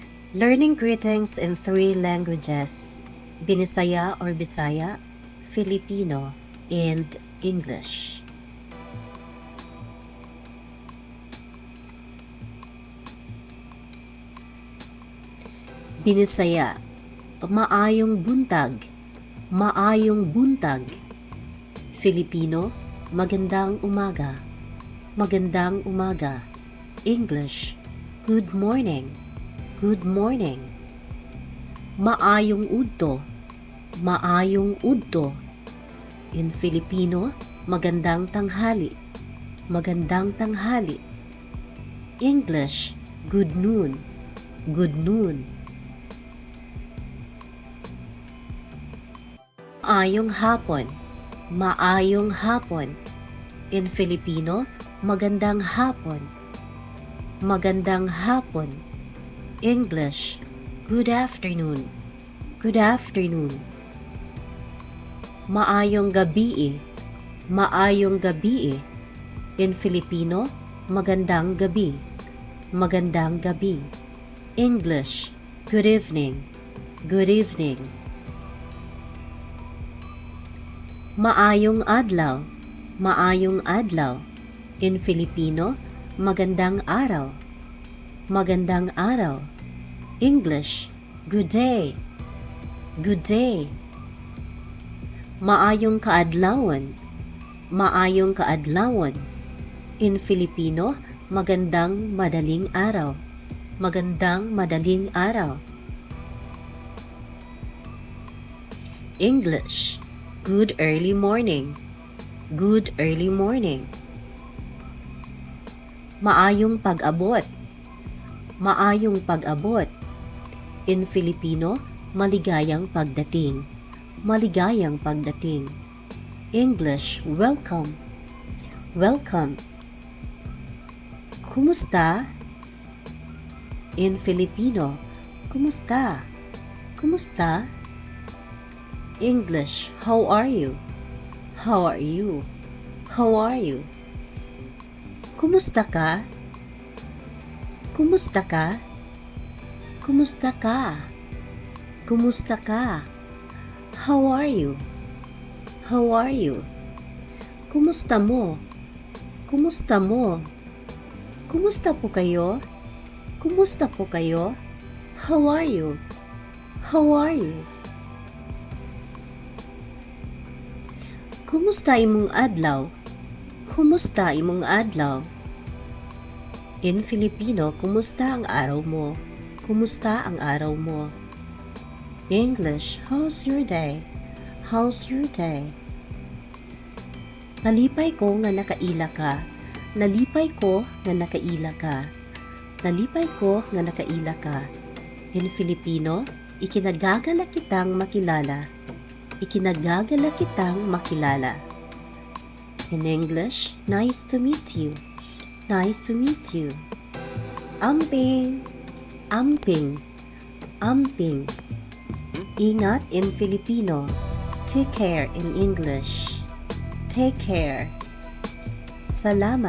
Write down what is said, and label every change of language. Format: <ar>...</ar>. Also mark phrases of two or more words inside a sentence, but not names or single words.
<en>Learning greetings in three languages, Binisaya or Bisaya, Filipino, and English.</en> <ceb>Binisaya, maayong buntag, maayong buntag.</ceb> <en>Filipino,</en> <tl>magandang umaga, magandang umaga.</tl> <en>English, good morning, good morning.</en> <ceb>Maayong udto, maayong udto.</ceb> <en>In Filipino,</en> <tl>magandang tanghali, magandang tanghali.</tl> <en>English, good noon, good noon.</en> <ceb>Maayong hapon, maayong hapon.</ceb> <en>In Filipino,</en> <tl>magandang hapon, magandang hapon.</tl> <en>English, good afternoon, good afternoon.</en> <ceb>Maayong gabi, maayong gabi.</ceb> <en>In Filipino,</en> <tl>magandang gabi, magandang gabi.</tl> <en>English, good evening, good evening.</en> <ceb>Maayong adlaw, maayong adlaw.</ceb> <en>In Filipino,</en> <tl>magandang araw, magandang araw.</tl> <en>English, good day, good day.</en> <ceb>Maayong kaadlawan, maayong kaadlawan.</ceb> <en>In Filipino,</en> <tl>magandang madaling araw, magandang madaling araw.</tl> <en>English, good early morning, good early morning.</en> <ceb>Maayong pag-abot, maayong pag-abot.</ceb> <en>In Filipino,</en> <tl>maligayang pagdating, maligayang pagdating.</tl> <en>English, welcome, welcome.</en> <ceb>Kumusta?</ceb> <en>In Filipino,</en> <tl>kumusta, kumusta?</tl> <en>English, how are you? How are you? How are you?</en> <ceb>Kumusta ka? Kumusta ka? Kumusta ka? Kumusta ka?</ceb> <en>How are you? How are you?</en> <ceb>Kumusta mo? Kumusta mo?</ceb> <tl>Kumusta po kayo? Kumusta po kayo?</tl> <en>How are you? How are you?</en> <ceb>Kumusta imong adlaw? Kumusta imong adlaw?</ceb> <en>In Filipino,</en> <tl>kumusta ang araw mo? Kumusta ang araw mo?</tl> <en>English, how's your day? How's your day?</en> <ceb>Nalipay ko nga nakaila ka. Nalipay ko nga nakaila ka. Nalipay ko nga nakaila ka.</ceb> <en>In Filipino,</en> <tl>ikinagagala kitang makilala. Ikinagagala kitang makilala.</tl> <en>In English, nice to meet you. Nice to meet you.</en> <ceb>Amping, amping, amping.</ceb> <en>Ingat in Filipino. Take care in English. Take care.</en> <ceb>Salamat.</ceb>